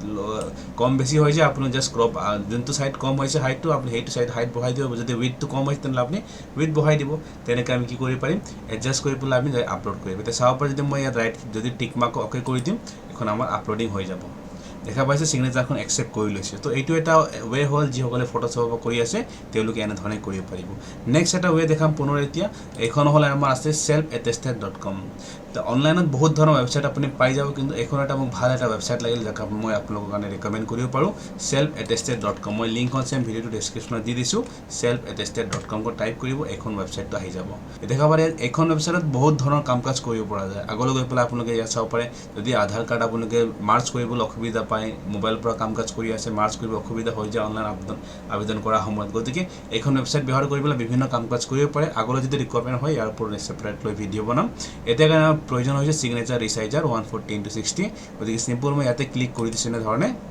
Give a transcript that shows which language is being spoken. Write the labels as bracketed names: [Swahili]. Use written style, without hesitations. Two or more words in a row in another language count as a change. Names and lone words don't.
[Assamese] কম বেছি হৈ যায় আপুনি [English] just crop [Assamese] যোনটো চাইড কম হৈছে হাইটটো আপুনি সেইটো [English] side height [Assamese] বঢ়াই দিব যদি উইথটো কম হৈছে তেনেহ'লে আপুনি উইথ বঢ়াই দিব তেনেকৈ আমি কি কৰিব পাৰিম এডজাষ্ট কৰি পেলাই আমি আপলোড কৰিম এতিয়া চাব পাৰে যদি মই ইয়াত ৰাইট যদি [English] tick mark okay [Assamese] কৰি দিম এখন আমাৰ আপলোডিং হৈ যাব দেখা পাইছে ছিগনেচাৰখন একচেপ্ট কৰি লৈছে তো এইটো এটা ৱে হ'ল যিসকলে ফটোশ্বপ কৰি আছে তেওঁলোকে এনেধৰণে কৰিব পাৰিব নেক্সট এটা ৱে দেখাম পুনৰ এতিয়া এইখন হ'ল আমাৰ আছে self-attested.com তো অনলাইনত বহুত ধৰণৰ ৱেবছাইট আপুনি পাই যাব কিন্তু এইখন এটা মোক ভাল এটা ৱেবছাইট লাগিল যাক মই আপোনালোকৰ কাৰণে ৰিকমেণ্ড কৰিব পাৰোঁ self-attested.com মই লিংকখন [English] same video description [Assamese] দি দিছোঁ self-attested.com টাইপ কৰিব এইখন ৱেবছাইটটো আহি যাব দেখা পাৰে এইখন ৱেবছাইটত বহুত ধৰণৰ কাম কাজ কৰিব পৰা যায় আগলৈ গৈ পেলাই আপোনালোকে ইয়াত চাব পাৰে যদি আধাৰ কাৰ্ড আপোনালোকে মাৰ্চ কৰিবলৈ অসুবিধা পায় মোবাইলৰ পৰা কাম কাজ কৰি আছে মাৰ্চ কৰিব অসুবিধা হৈ যায় অনলাইন আবেদন কৰাৰ সময়ত গতিকে এইখন ৱেবছাইট ব্যৱহাৰ কৰি পেলাই বিভিন্ন কাম কাজ কৰিব পাৰে আগলৈ যদি ৰিকুৱাৰমেণ্ট হয় ইয়াৰ ওপৰত ছেপাৰেট লৈ ভিডিঅ' বনাম এতিয়া কাৰণে প্ৰয়োজন হৈছে [English] signature resizer [Assamese] 140 × 60 গতিকে চিম্পল মই ইয়াতে ক্লিক কৰি দিছোঁ এনেধৰণে